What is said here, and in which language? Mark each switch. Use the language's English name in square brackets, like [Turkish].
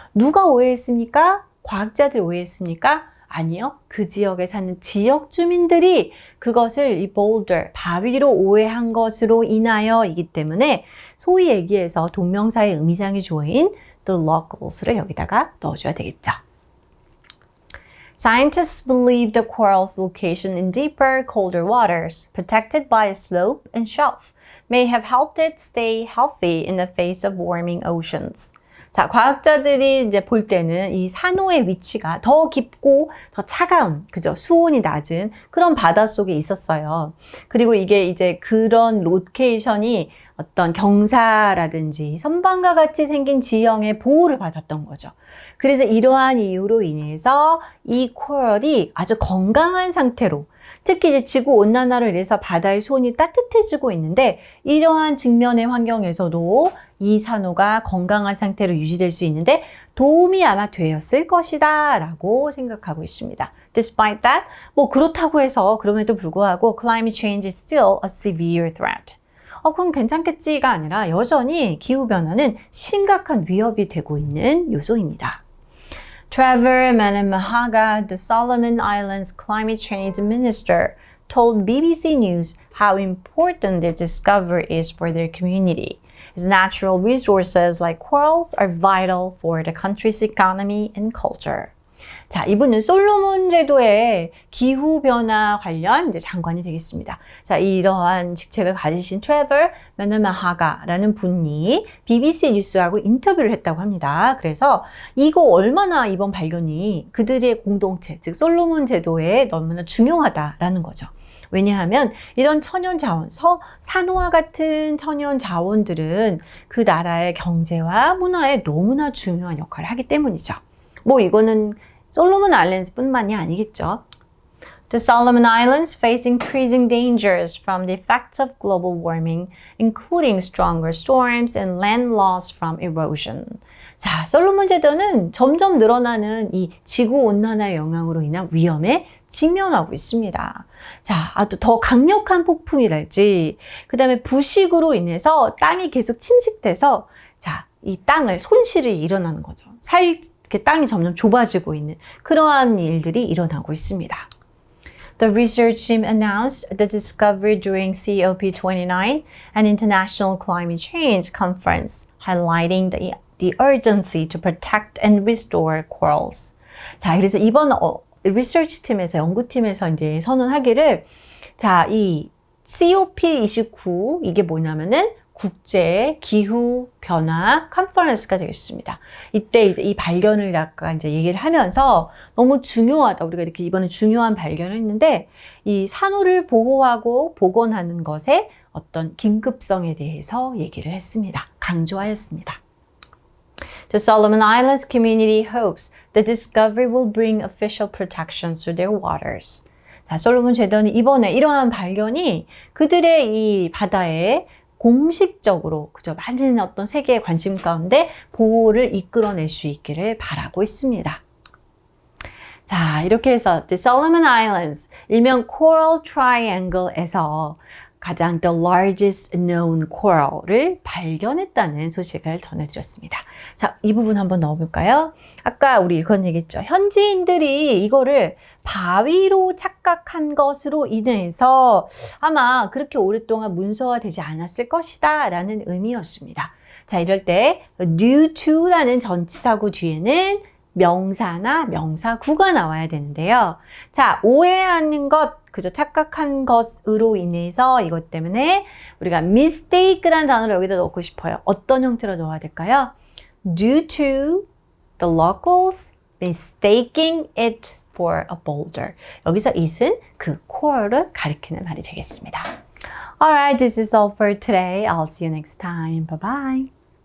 [Korean] 누가 오해했습니까? 과학자들이 오해했습니까? 아니요. 그 지역에 사는 지역 주민들이 그것을 이 boulder, 바위로 오해한 것으로 인하여이기 때문에 소위 얘기해서 동명사의 의미상의 조인 the locals를 여기다가 넣어줘야 되겠죠. [English] Scientists believe the coral's location in deeper, colder waters, protected by a slope and shelf, may have helped it stay healthy in the face of warming oceans. [Korean] 자, 과학자들이 이제 볼 때는 이 산호의 위치가 더 깊고 더 차가운, 그죠? 수온이 낮은 그런 바닷속에 있었어요. 그리고 이게 이제 그런 로케이션이 어떤 경사라든지 선반과 같이 생긴 지형의 보호를 받았던 거죠. 그래서 이러한 이유로 인해서 이 코럴이 아주 건강한 상태로, 특히 이제 지구온난화로 인해서 바다의 수온이 따뜻해지고 있는데 이러한 직면의 환경에서도 이 산호가 건강한 상태로 유지될 수 있는데 도움이 아마 되었을 것이다 라고 생각하고 있습니다. [English] Despite that, [Korean] 뭐 그렇다고 해서 그럼에도 불구하고 [English] climate change is still a severe threat. [Korean] 그럼 괜찮겠지가 아니라 여전히 기후변화는 심각한 위협이 되고 있는 요소입니다. [English] Trevor Manamahaga, the Solomon Islands climate change minister, told BBC News how important the discovery is for their community. As natural resources like corals are vital for the country's economy and culture. [Korean] 자, 이분은 솔로몬 제도의 기후변화 관련 이제 장관이 되겠습니다. 자, 이러한 직책을 가지신 트레버 메너마하가라는 분이 BBC 뉴스하고 인터뷰를 했다고 합니다. 그래서 이거 얼마나 이번 발견이 그들의 공동체, 즉 솔로몬 제도에 너무나 중요하다라는 거죠. 왜냐하면 이런 천연 자원, 산호와 같은 천연 자원들은 그 나라의 경제와 문화에 너무나 중요한 역할을 하기 때문이죠. 뭐 이거는 솔로몬 아일랜드뿐만이 아니겠죠. [English] The Solomon Islands face increasing dangers from the effects of global warming, including stronger storms and land loss from erosion. [Korean] 자, 솔로몬 제도는 점점 늘어나는 이 지구온난화 영향으로 인한 위험에 직면하고 있습니다. 자, 아주 더 강력한 폭풍이랄지, 그 다음에 부식으로 인해서 땅이 계속 침식돼서, 자, 이 땅을 손실이 일어나는 거죠. 이렇게 땅이 점점 좁아지고 있는 그러한 일들이 일어나고 있습니다. [English] The research team announced the discovery during COP29, an international climate change conference, highlighting the urgency to protect and restore corals. [Korean] 자, 그래서 이번 리서치 팀에서, 연구팀에서 이제 선언하기를, 자, 이 COP29, 이게 뭐냐면은 국제 기후 변화 컨퍼런스가 되겠습니다. 이때 이 발견을 약간 이제 얘기를 하면서 너무 중요하다. 우리가 이렇게 이번에 중요한 발견을 했는데 이 산호를 보호하고 복원하는 것의 어떤 긴급성에 대해서 얘기를 했습니다. 강조하였습니다. [English] The Solomon Islands community hopes the discovery will bring official protections to their waters. [Korean] 자, 솔로몬 제도는 이번에 이러한 발견이 그들의 이 바다에 공식적으로 그저 많은 어떤 세계의 관심 가운데 보호를 이끌어낼 수 있기를 바라고 있습니다. 자, 이렇게 해서 The Solomon Islands, 일명 Coral Triangle에서 가장 [English] the largest known coral [Korean] 을 발견했다는 소식을 전해드렸습니다. 자, 이 부분 한번 넣어볼까요? 아까 우리 그런 얘기했죠. 현지인들이 이거를 바위로 착각한 것으로 인해서 아마 그렇게 오랫동안 문서화되지 않았을 것이다 라는 의미였습니다. 자, 이럴 때 due to라는 전치사구 뒤에는 명사나 명사구가 나와야 되는데요. 자, 오해하는 것, 그죠? 착각한 것으로 인해서 이것 때문에 우리가 mistake라는 단어를 여기다 넣고 싶어요. 어떤 형태로 넣어야 될까요? [English] Due to the locals mistaking it for a boulder. [Korean] 여기서 it은 그 coral을 가리키는 말이 되겠습니다. [English] Alright, this is all for today. I'll see you next time. Bye bye.